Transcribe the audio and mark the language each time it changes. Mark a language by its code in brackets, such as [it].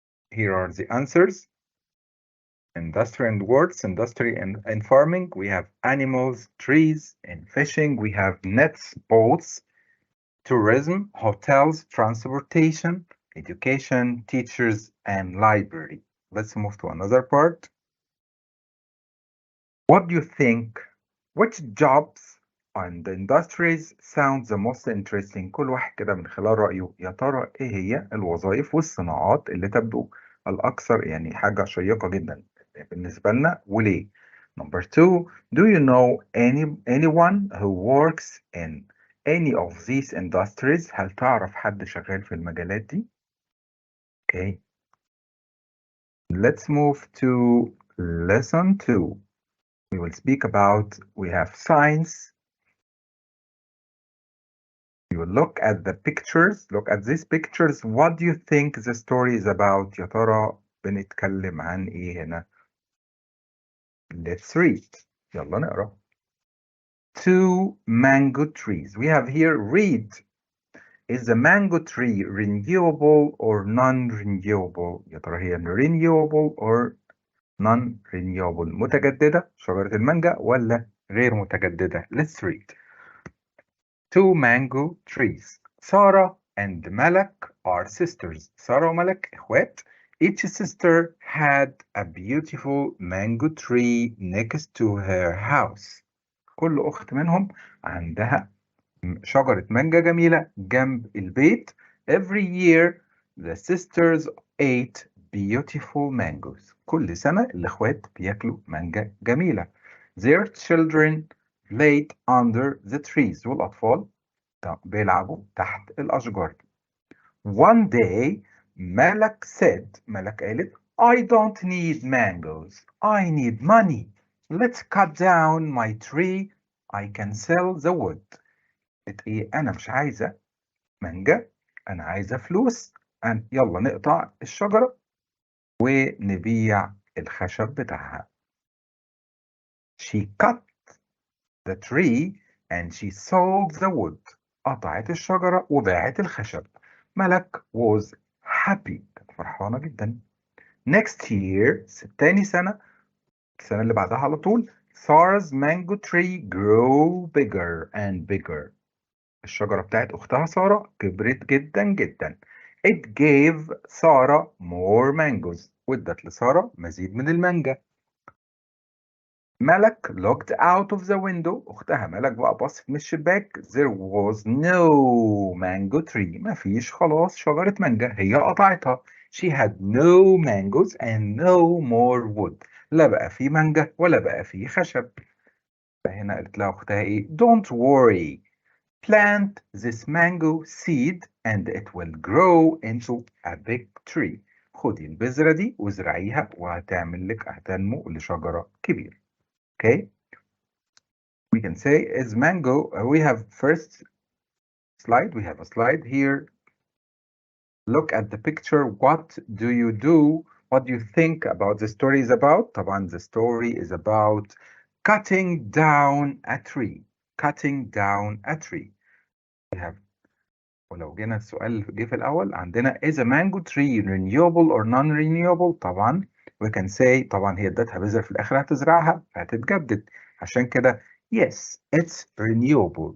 [en] Here are the answers. Industry and words, industry and farming, we have animals, trees, and fishing, we have nets, boats, tourism, hotels, transportation, education, teachers, and library. Let's move to another part. What do you think? Which jobs and industries sound the most interesting? [ar] كل واحد كده من خلال رأيه يا ترى ايه هي الوظائف والصناعات اللي تبدو الأكثر يعني حاجة شيقة جدا بالنسبة لنا وليه؟ [en] Number 2, do you know anyone who works in any of these industries? [ar] هل تعرف حد شغال في المجالات دي؟ Okay. [en] Let's move to lesson 2. We will speak about, we have science. You will look at the pictures, look at these pictures. What do you think the story is about? [ar] يا ترى بنتكلم عن ايه هنا؟ [en] Let's read. [ar] يلا نقرأ. [en] 2 mango trees. We have here read. Is the mango tree renewable or non-renewable? [ar] يا ترى هي renewable or non-renewable؟ متجددة شجرة المانجا ولا غير متجددة؟ [en] Let's read. 2 mango trees. Sarah and Malak are sisters. [ar] Sarah وملك إخوات. [en] Each sister had a beautiful mango tree next to her house. [ar] كل أخت منهم عندها شجرة مانجا جميلة جنب البيت. [en] Every year the sisters ate beautiful mangoes. [ar] كل سنة الإخوات بياكلوا مانجا جميلة. [en] Their children played under the trees. [ar] والأطفال بيلعبوا تحت الأشجار. [en] One day Malak said, [ar] ملك قالت, [en] I don't need mangoes. I need money. Let's cut down my tree. I can sell the wood. [ar] قالت ايه؟ انا مش عايزه مانجا، انا عايزه فلوس. يلا نقطع الشجره ونبيع الخشب بتاعها. [en] She cut the tree and she sold the wood. [ar] قطعت الشجره وباعت الخشب. [en] ملك was happy. [ar] كانت فرحانه جدا. [en] Next year [ar] تاني سنه، السنه اللي بعدها على طول، [en] Sarah's mango tree grew bigger and bigger. [ar] الشجرة بتاعت أختها سارة كبرت جدا جدا. [en] It gave Sarah more mangoes. [ar] وادت لسارة مزيد من المانجا. [en] Malak looked out of the window. [ar] أختها ملك بقى بصت من الشباك. [en] There was no mango tree. [ar] مفيش خلاص شجرة مانجا، هي قطعتها. [en] She had no mangoes and no more wood. [ar] لا بقى في مانجا ولا بقى في خشب. فهنا قالت لها أختها إيه؟ [en] Don't worry. Plant this mango seed and it will grow into a big tree. [ar] خدي البذرة دي وزرعيها وهتعمل لك هتنمو لشجرة كبيرة. [en] Okay? We can say is mango, we have first slide, we have a slide here. Look at the picture. What do you do? What do you think about the story is about? [ar] طبعا [en] the story is about cutting down a tree. cutting down a tree. We have [ar] ولو جينا السؤال اللي جه في الأول عندنا [en] is a mango tree renewable or non-renewable؟ [ar] طبعا [en] we can say [ar] طبعا هي ادتها بذرة في الآخر هتزرعها فهتتجدد، عشان كده [en] yes it's renewable.